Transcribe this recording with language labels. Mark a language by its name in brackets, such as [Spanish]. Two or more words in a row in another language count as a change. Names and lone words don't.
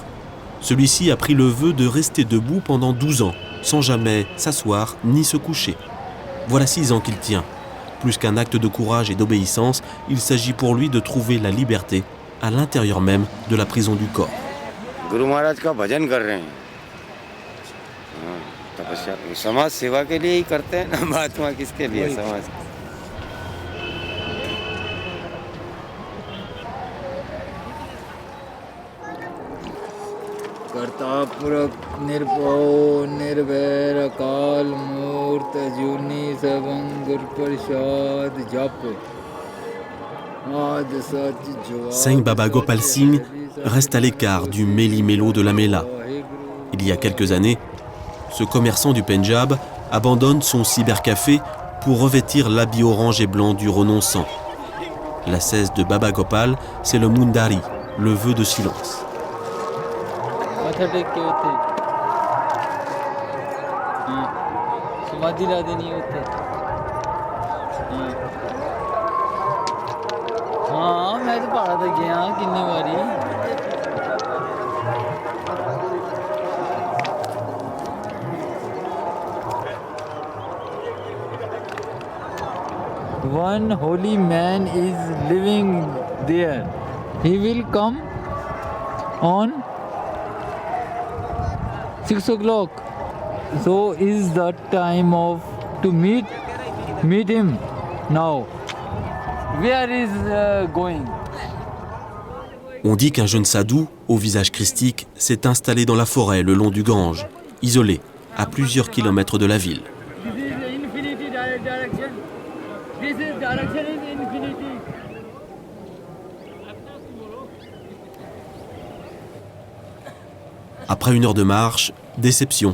[French] Celui-ci a pris le vœu de rester debout pendant 12 ans, sans jamais s'asseoir ni se coucher. Voilà 6 ans qu'il tient. Plus qu'un acte de courage et d'obéissance, il s'agit pour lui de trouver la liberté à l'intérieur même de la prison du corps. [Hindi] गुरु महाराज का भजन कर रहे हैं. तपस्या समाज सेवा के लिए ही करते हैं ना, महात्मा किसके लिए समाज। [Punjabi] ਕਰਤਾਪੁਰਖ ਨਿਰਭਵ ਨਿਰਵੈਰ ਅਕਾਲ ਮੂਰਤ ਅਜੂਨੀ ਸਬੰ ਗੁਰ ਪ੍ਰਸਾਦ ਜਪ ਆਦ ਸਚ ਜੋ। [French] Singh Baba Gopal Singh reste à l'écart du méli-mélo de la Méla. Il y a quelques années, ce commerçant du Pendjab abandonne son cybercafé pour revêtir l'habit orange et blanc du renonçant. La cesse de Baba Gopal, c'est le Mundari, le vœu de silence. [Hindi] हाँ मैं तो पढ़ा था गया कितनी बारी। [English] One holy man is living there. He will come on 6 o'clock. So is the time of to meet him now. Where is going? [French] On dit qu'un jeune sadhu, au visage christique, s'est installé dans la forêt le long du Gange, isolé, à plusieurs kilomètres de la ville. Après 1 heure de marche, déception.